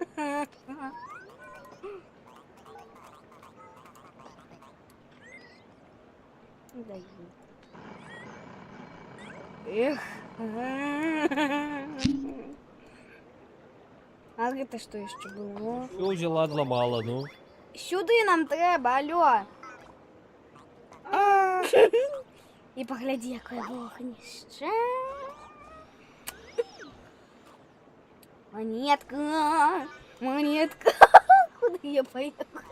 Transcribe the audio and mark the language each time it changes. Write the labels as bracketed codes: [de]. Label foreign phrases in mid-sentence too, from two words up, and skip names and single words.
[ru] Даю. Эх. А это что еще было? Все взяла, отломала, ну. [uk] Сюди нам треба, алло. І погляди, яке вогнище. [ru] Монетка. [uk] Куди я поїхала?